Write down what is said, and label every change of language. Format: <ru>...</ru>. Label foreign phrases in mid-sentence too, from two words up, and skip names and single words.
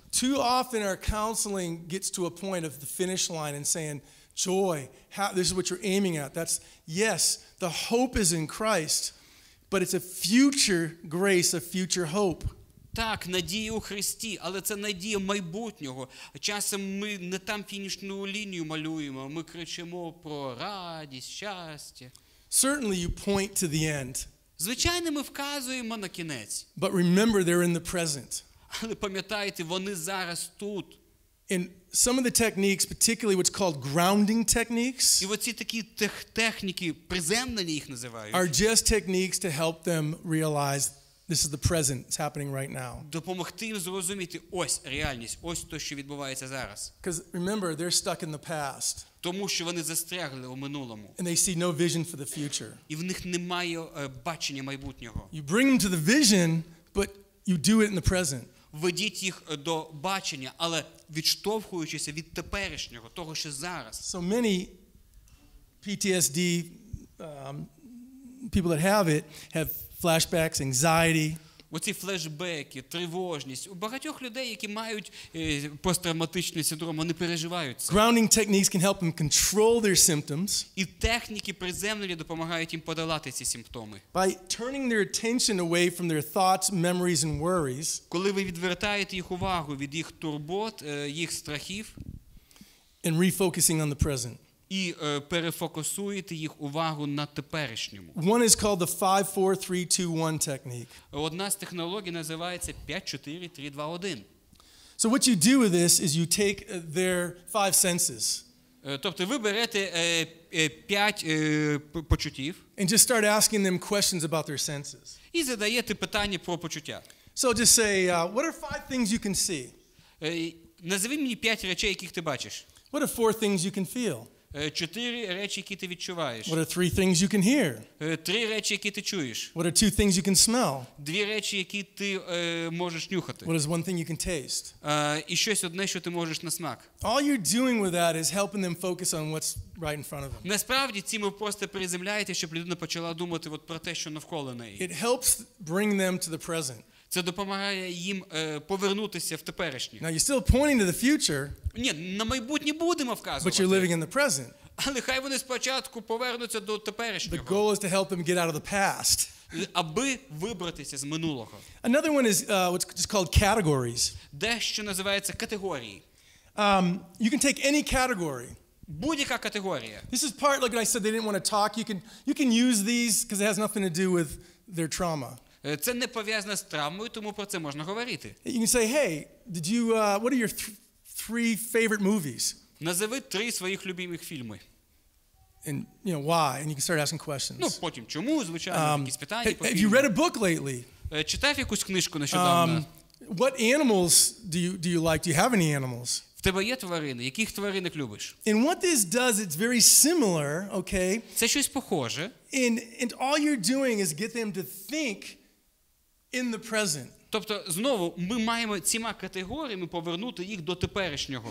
<en>Too often our counseling gets to a point of the finish line and saying, joy, this is what you're aiming at. That's, yes, the hope is in Christ, but it's a future grace, a future hope.</en> <uk>Так, надія у Христі, але це надія майбутнього. Часом ми не там фінішну лінію малюємо, ми кричимо про радість, щастя.</uk> <en>Certainly you point to the end.</en> <uk>Звичайно, ми вказуємо на кінець.</uk> <en>But remember, they're in the present.</en> <uk>Але пам'ятайте, вони зараз тут.</uk> <en>And some of the techniques, particularly what's called grounding techniques,</en> <uk>І оці такі техніки, приземлення їх називають,</uk> <en>are just techniques to help them realize This is the present. It's happening right now.</en> <uk>Допомогти їм зрозуміти ось реальність, ось те, що відбувається зараз.</uk> <en>Because remember, they're stuck in the past.</en> <uk>Тому що вони застрягли у минулому.</uk> <en>And they see no vision for the future.</en> <uk>І в них немає бачення майбутнього.</uk> <en>You bring them to the vision, but you do it in the present.</en> <uk>Ведіть їх до бачення, але відштовхуючися від теперішнього, того, що зараз.</uk> <en>So many PTSD people that have it have flashbacks, anxiety.</en> <uk>Оці флешбеки, тривожність. У багатьох людей, які мають посттравматичний синдром, вони переживають це.</uk> <en>Grounding techniques can help them control their symptoms.</en> <uk>І техніки приземлення допомагають їм подолати ці симптоми.</uk> <en>By turning their attention away from their thoughts, memories and worries.</en> <uk>Коли ви відвертаєте їх увагу від їх турбот, їх страхів,</uk> <en>and refocusing on the present.</en> <uk>І перефокусуєте їх увагу на теперішньому.</uk> <en>One is called the 5-4-3-2-1 technique.</en> <uk>Одна з технологій називається 5-4-3-2-1.</uk> <en>So what you do with this is you take their 5 senses.</en> <uk>Тобто ви берете 5 почуттів</uk> <en>and just start asking them questions about their senses.</en> <uk>І задаєте питання про почуття.</uk> <en>So just say, what are 5 things you can see?</en> <uk>Назови мені 5 речей, яких ти бачиш.</uk> <en>What are 4 things you can feel?</en> <uk>4 речі, які ти відчуваєш.</uk> <en>What are 3 things you can hear?</en> <uk>3 речі, які ти чуєш.</uk> <en>What are 2 things you can smell?</en> <uk>2 речі, які ти можеш нюхати.</uk> <en>What is 1 thing you can taste?</en> <uk>І щось одне, що ти можеш на смак.</uk> <en>All you're doing with that is helping them focus on what's right in front of them.</en> <uk>Насправді, цим ви просто приземляєте, щоб людина почала думати от про те, що навколо неї.</uk> <en>It helps bring them to the present.</en> <uk>Це допомагає їм повернутися в теперішнє.</uk> <en>Now you're still pointing to the future.</en> <uk>Ні, на майбутнє будемо вказувати.</uk> <en>But you're living in the present.</en> <uk>Але хай вони спочатку повернуться до теперішнього.</uk> <en>The goal is to help them get out of the past.</en> <uk>Аби вибратися з минулого.</uk> <en>Another one is what's just called categories.</en> <uk>Дещо називається категорії.</uk> <en>You can take any category.</en> <uk>Будь-яка категорія.</uk> <en>This is part, like I said, they didn't want to talk. You can use these because it has nothing to do with their trauma.</en> <uk>Це не пов'язано з травмою, тому про це можна говорити.</uk> <en>You can say, hey, what are your 3 favorite movies?</en> <uk>Назови 3 своїх любимих фільми.</uk> <en>And why? And you can start asking questions.</en> <uk>Ну, потім чому, звичайно, якісь питання по</uk> <en>Have you</en> <uk>фільму.</uk> <en>read a book lately?</en> <uk>Читав якусь книжку нещодавно?</uk> <en>What animals do you like? Do you have any animals?</en> <uk>В тебе є тварини? Яких тваринок любиш?</uk> <en>And what this does, it's very similar, okay?</en> <uk>Це щось похоже.</uk> <en>And all you're doing is get them to think in the present.</en> <uk>Тобто, знову, ми маємо цими категоріями повернути їх до теперішнього.</uk>